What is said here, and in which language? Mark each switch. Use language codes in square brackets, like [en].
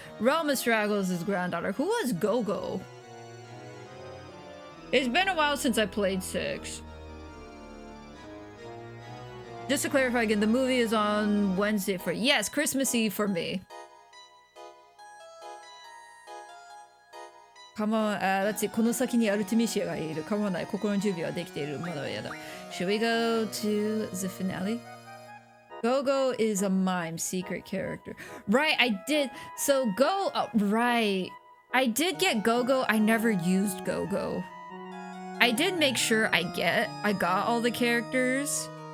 [en] Realm is Stragos' granddaughter. Who was Gogo? It's been a while since I played 6. Just to clarify again, the movie is on Wednesday for... Yes, Christmas Eve for me. Come on, let's see. [ja] この先にアルティミシアがいる。構わない。心の準備はできている。まだはやだ。 [en] Should we go to the finale? Gogo is a mime secret character. Right, I did. So right. I did get Gogo. I never used Gogo. I did make sure I got all the characters.